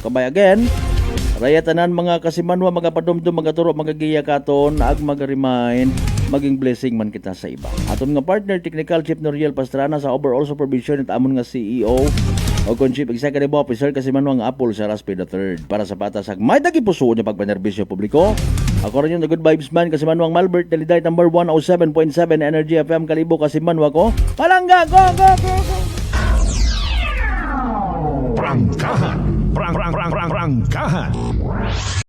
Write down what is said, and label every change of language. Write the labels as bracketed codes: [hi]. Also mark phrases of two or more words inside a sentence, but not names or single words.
[akl] Kabay again, raya tanan mga kasimanwa, mga padumdum, mga turo, mga giya katon, ag mag-remind, maging blessing man kita sa iba. Aton nga partner, Technical Chief Noriel Pastrana sa [en] overall supervision [akl] at amon nga CEO o kung [en] Chief Executive Officer [akl] kasimanwa nga Apple sa Raspe III para sa patas ag may dagi puso niya pagpanerbisyo publiko. [tl] Ako rin yung [akl] The Good Vibes Man kasimanwang Malbert, Deliday number 107.7 Energy FM Kalibo kasimanwa ko. Palangga, [en] go, go, go, go! [akl] Prangkahan. Prangkahan.